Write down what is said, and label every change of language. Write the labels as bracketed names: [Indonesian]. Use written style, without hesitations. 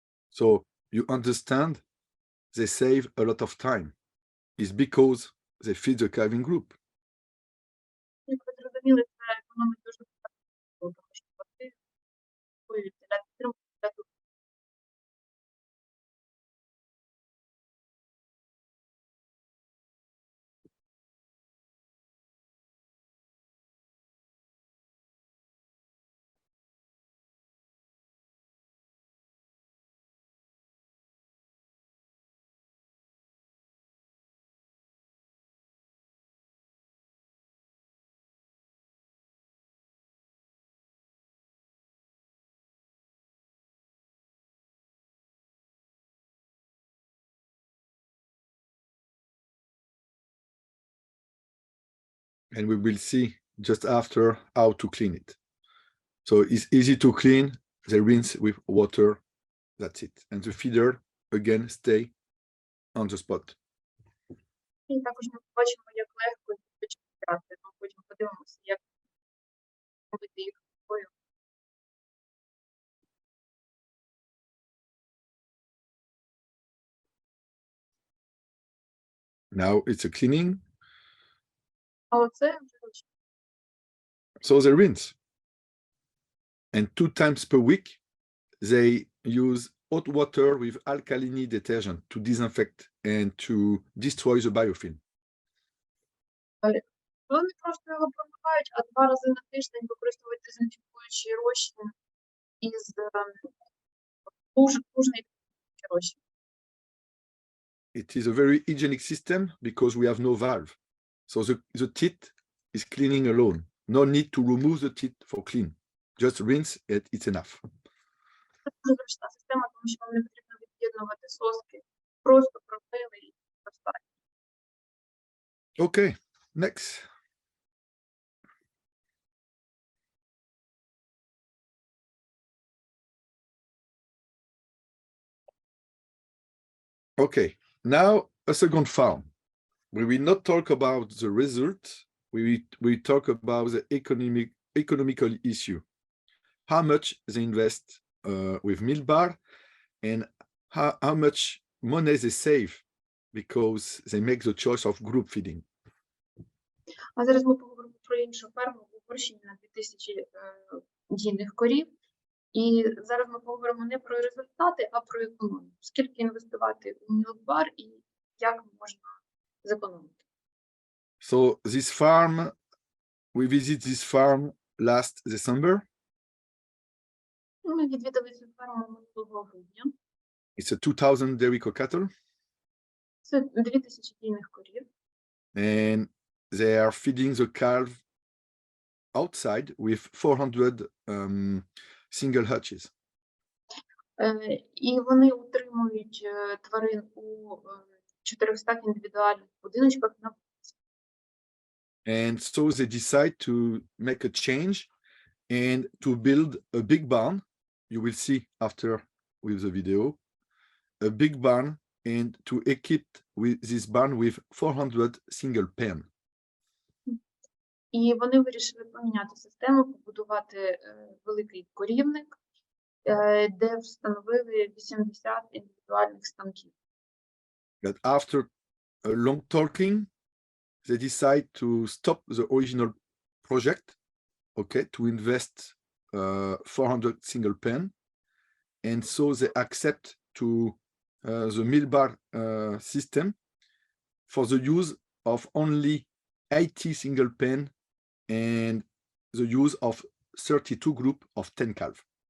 [English] So you understand they save a lot of time. It's because they feed the calving group. [Ukrainian] Як ви зрозуміли, це економить дуже багато, тому що вони готують для підтримки. [English] And we will see just after how to clean it. So it's easy to clean, they rinse with water, that's it. And the feeder, again, stay on the spot. [Ukrainian] І також ми побачимо, як легко їх почистити. Ми потім подивимося, як робити їх рукою. [English] Now it's a cleaning. [Ukrainian] А оце вже [English] So they rinse. And 2 times per week, they use hot water with alkaline detergent to disinfect and to destroy the biofilm. [Ukrainian] вони просто його промивають, а 2 рази на тиждень використовують дезінфікуючий розчин із лужний розчин. [English] It is a very hygienic system because we have no valve. So the teeth is cleaning alone. No need to remove the teeth for clean. Just rinse it, it's enough. [Ukrainian] Це дуже зручна система, тому що вам не потрібно від'єднувати соски. Просто промили і достатньо. [English] Okay, next. Okay, now a second farm. We will not talk about the result. We will talk about the economical issue. How much they invest with meal bar and how much money they save because they make the choice of group feeding. [Ukrainian] А зараз ми поговоримо про іншу ферму у вирощенні на 2000 дійних корів. І зараз ми поговоримо не про результати, а про економію. Скільки інвестувати у мілкбар і як можна зекономити. [English] So this farm, we visit this farm last December. [Ukrainian] Ми відвідали цю ферму минулого грудня. [English] It's a 2000 dairy cattle. [Ukrainian] Це 2000 дійних корів. [English] And they are feeding the calf outside with 400 single hutches. [Ukrainian] І вони утримують тварин у 400 індивідуальних будиночках на вулиці. [English] And so they decide to make a change and to build a big barn. You will see after with the video, a big barn, and to equip with this barn with 400 single pen. [Ukrainian] І вони вирішили поміняти систему, побудувати великий корівник, де встановили 80 індивідуальних станків. [English] But after a long talking, they decide to stop the original project, okay, to invest 400 single pen. And so they accept to the meal bar system for the use of only 80 single pen and the use of 32 group of 10 calf.